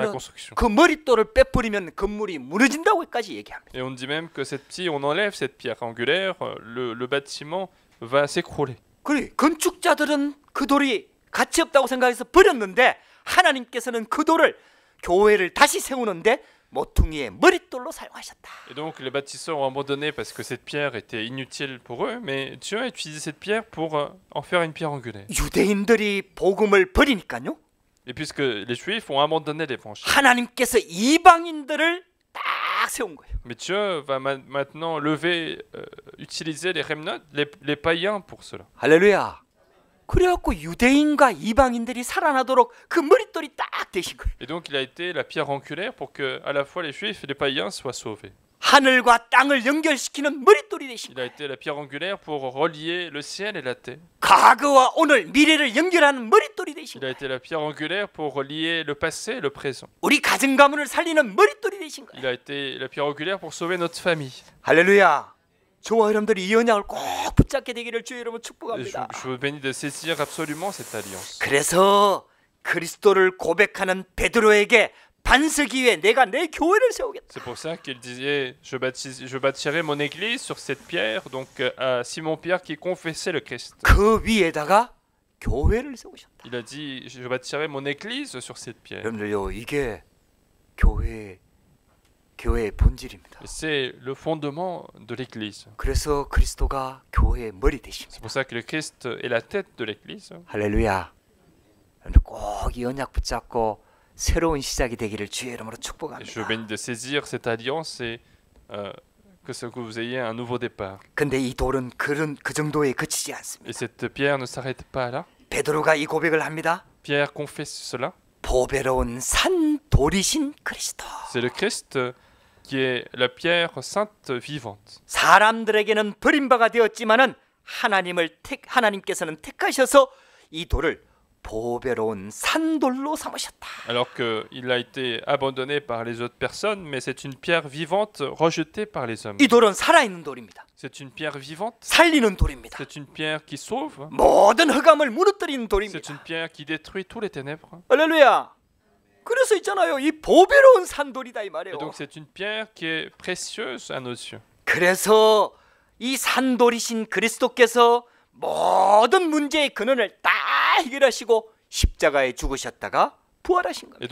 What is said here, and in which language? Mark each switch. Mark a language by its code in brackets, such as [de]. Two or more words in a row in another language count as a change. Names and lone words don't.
[ko] 심지어는 [fr] construction. [ko] 그 머릿돌을 빼버리면 건물이 무너진다고까지 얘기합니다. [fr] Et on dit même que si on enlève cette pierre angulaire, le bâtiment va s'écrouler. [ko] 그래, 건축자들은 그 돌이 가치 없다고 생각해서 버렸는데 하나님께서는 그 돌을 교회를 다시 세우는데 모퉁이의 머릿돌로 사용하셨다. [fr] Et donc les bâtisseurs ont abandonné parce que cette pierre était inutile pour eux, mais Dieu a utilisé cette pierre pour en faire une pierre angulaire. [ko] 유대인들이 복음을 버리니까요, [fr] Et puisque les Juifs ont abandonné l'évangile, [ko] 하나님께서 이방인들을 딱 세운 거예요. [fr] mais Dieu va maintenant lever, utiliser les remnants, les païens pour cela. [ko] 할렐루야. 그래갖고 유대인과 이방인들이 살아나도록 그 머릿돌이 딱 되신 거예요. [fr] Et donc il a été la pierre angulaire pour que à la fois les juifs et les païens soient sauvés. [ko] 하늘과 땅을 연결시키는 머릿돌이 되신 [fr] Il a [ko] 거예요. [fr] été la pierre angulaire pour relier le ciel et la terre. [ko] 과거와 오늘 미래를 연결하는 머릿돌이 되신 [fr] Il a [ko] 거예요. [fr] été la pierre angulaire pour relier le passé et le présent. [ko] 우리 가정 가문을 살리는 머릿돌이 되신 거예요. [fr] Il a été la pierre angulaire pour sauver notre famille. [ko] 할렐루야. 저와 여러분들이 이 언약을 꼭 붙잡게 되기를 주의 이름으로 [fr] Et [ko] 축복합니다. [fr] je vous bénis de saisir absolument cette alliance. [ko] 그래서 그리스도를 고백하는 베드로에게 반석이 위에 내가 내 교회를 세우겠다. [fr] C'est pour ça qu'il disait je bâtirai mon église sur cette pierre, donc à Simon-Pierre qui confessait le Christ. [ko] 그 위에다가 교회를 세우셨다. [fr] Il a dit je bâtirai mon église sur cette pierre. [ko] 여러분들요, 이게 교회의 본질입니다. [fr] Et c'est le fondement de l'église. [ko] 그래서 그리스도가 교회의 머리 되십니다. [fr] C'est pour ça que le Christ est la tête de l'église. [ko] 할렐루야. 여러분들 꼭 이 언약 붙잡고 새로운 시작이 되기를 주의 이름으로 [fr] Et je [ko] 축복합니다. [fr] vous bénis de saisir cette alliance et que vous ayez un nouveau départ. [ko] 근데 이 돌은 그 정도에 그치지 않습니다. [fr] Et cette pierre ne s'arrête pas là. [ko] 베드로가 이 고백을 합니다. [fr] Pierre confesse cela. [ko] 보배로운 산 돌이신 그리스도. [fr] C'est le Christ qui est la pierre sainte vivante. [ko] 사람들에게는 버림바가 되었지만은 하나님께서는 택하셔서 이 돌을 보배로운 산돌로 삼으셨다. [fr] Alors qu'il a été abandonné par les autres personnes, mais c'est une pierre vivante rejetée par les hommes. [ko] 이 돌은 살아있는 돌입니다. [fr] C'est une pierre vivante. [ko] 살리는 돌입니다. [fr] C'est une pierre qui sauve. [ko] 모든 흑암을 무너뜨리는 [fr] C'est [ko] 돌입니다. [fr] une pierre qui détruit tous les ténèbres. [ko] 할렐루야. 그래서 있잖아요. 이 보배로운 산돌이다 이 [fr] Et [ko] 말이에요. [fr] donc c'est une pierre qui est précieuse à nos yeux. [ko] 그래서 이 산돌이신 그리스도께서 모든 문제의 근원을 다 해결하시고 십자가에 죽으셨다가 부활하신 겁니다.